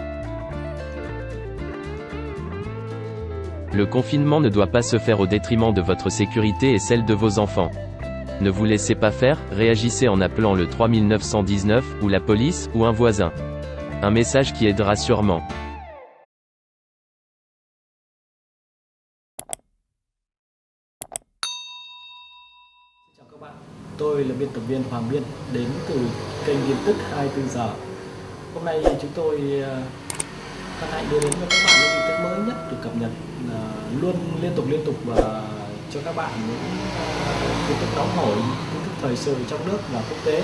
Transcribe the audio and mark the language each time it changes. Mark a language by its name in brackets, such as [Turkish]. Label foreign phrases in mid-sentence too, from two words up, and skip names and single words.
[French] Le confinement ne doit pas se faire au détriment de votre sécurité et celle de vos enfants. Ne vous laissez pas faire, réagissez en appelant le 3919, ou la police, ou un voisin. Un message qui aidera sûrement. [Vietnamese] Chào các bạn, tôi là biên tập viên Hoàng Biên, đến từ kênh tin tức 24 giờ. Hôm nay chúng tôi hân hạnh đưa đến cho các bạn những tin tức mới nhất được cập nhật luôn liên tục và cho các bạn những tin tức nóng hổi, tin tức thời sự trong nước và quốc tế.